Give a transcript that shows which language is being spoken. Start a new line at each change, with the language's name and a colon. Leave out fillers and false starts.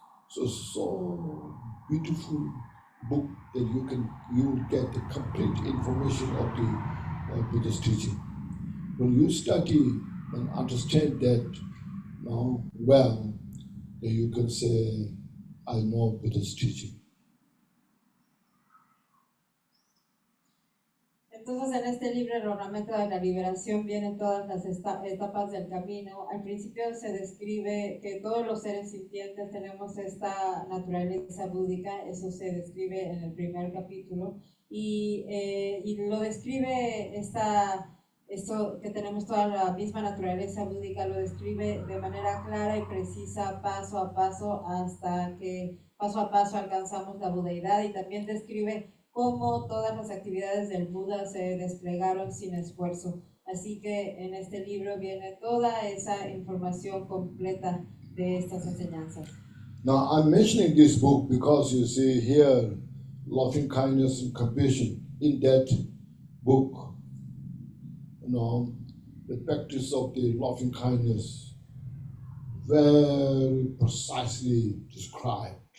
English: So beautiful book that you will get the complete information of the Buddha's teaching. When you study and understand that well, then you can say, I know Buddha's teaching.
Spanish: Entonces, en este libro, El Ornamento de la Liberación, vienen todas las etapas del camino. Al principio se describe que todos los seres sintientes tenemos esta naturaleza búdica, eso se describe en el primer capítulo, y lo describe esto que tenemos toda la misma naturaleza búdica, lo describe de manera clara y precisa, paso a paso, hasta que paso a paso alcanzamos la budeidad, y también describe cómo todas las actividades del Buda se desplegaron sin esfuerzo. Así que en este libro viene toda esa información completa de estas enseñanzas.
English: Now I'm mentioning this book because you see here loving kindness and compassion. In that book, the practice of the loving kindness very precisely described.